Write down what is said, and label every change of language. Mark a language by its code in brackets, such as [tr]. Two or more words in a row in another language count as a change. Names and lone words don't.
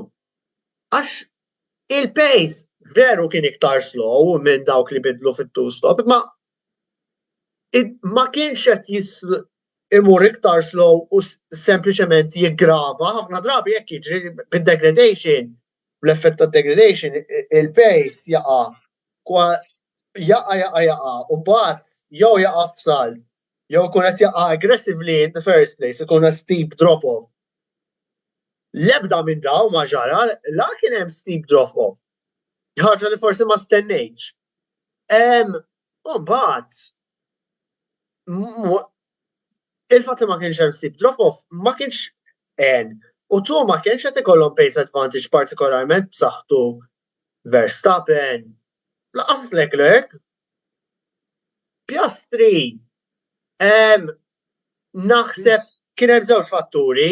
[mt] Għax il-pace veru kien iktar slow minn dawk li bidlu fit-two-stop, ma kienx qed imur iktar slow u sempliċement jiggrava, ħafna drabi jekk jiġri bid-degradation, bl-effett tad-degradation, il-pace jaqa' u mbagħad jew jaqa' f'salt, jew ikun qed jaqa' [en] aggressively in the first place, [mt] ikun [en] steep drop-off. [mt] L-ebda minn daw ma ġara, la kien hemm [en] steep drop-off. [mt] Ħaġa li forsi ma stennejx. U mbagħad il-fatt li ma kienx hemm [en] steep drop-off [mt] ma kienx u tu ma kienx qed ikollhom [en] pace advantage [mt] partikolarment b'saħħtu Verstappen, laqas Leclerc, Piastri. Naħseb kien hemm żewġ fatturi.